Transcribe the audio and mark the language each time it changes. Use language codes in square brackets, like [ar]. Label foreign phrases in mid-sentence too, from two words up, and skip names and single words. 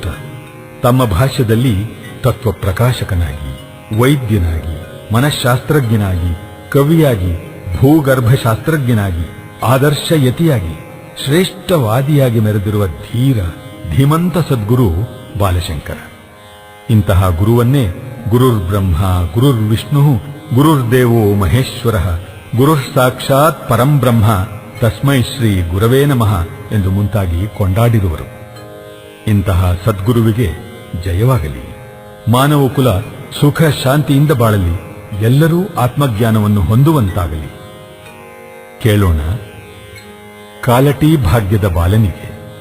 [kn] ತಮ್ಮ ಭಾಷ್ಯದಲ್ಲಿ ತತ್ವ ಪ್ರಕಾಶಕನಾಗಿ, ವೈದ್ಯನಾಗಿ, ಮನಃಶಾಸ್ತ್ರಜ್ಞನಾಗಿ, ಕವಿಯಾಗಿ, ಭೂಗರ್ಭಶಾಸ್ತ್ರಜ್ಞನಾಗಿ, ಆದರ್ಶಯತಿಯಾಗಿ, ಶ್ರೇಷ್ಠವಾದಿಯಾಗಿ ಮೆರೆದಿರುವ ಧೀರ ಧೀಮಂತ ಸದ್ಗುರು ಬಾಲಶಂಕರ. ಇಂತಹ ಗುರುವನ್ನೇ [sa] ಗುರುರ್ ಬ್ರಹ್ಮ ಗುರುರ್ ವಿಷ್ಣು ಗುರುರ್ದೇವೋ ಮಹೇಶ್ವರ ಗುರುರ್ ಸಾಕ್ಷಾತ್ ಪರಂ ಬ್ರಹ್ಮ ತಸ್ಮೈ ಶ್ರೀ ಗುರವೇ ನಮಃ [kn] ಎಂದು ಮುಂತಾಗಿ ಕೊಂಡಾಡಿರುವರು. ಇಂತಹ ಸದ್ಗುರುವಿಗೆ ಜಯವಾಗಲಿ. ಮಾನವ ಕುಲ ಸುಖ ಶಾಂತಿಯಿಂದ ಬಾಳಲಿ. ಎಲ್ಲರೂ ಆತ್ಮಜ್ಞಾನವನ್ನು ಹೊಂದುವಂತಾಗಲಿ. ಕೇಳೋಣ ಕಾಲಟಿ ಭಾಗ್ಯದ ಬಾಲನಿಗೆ.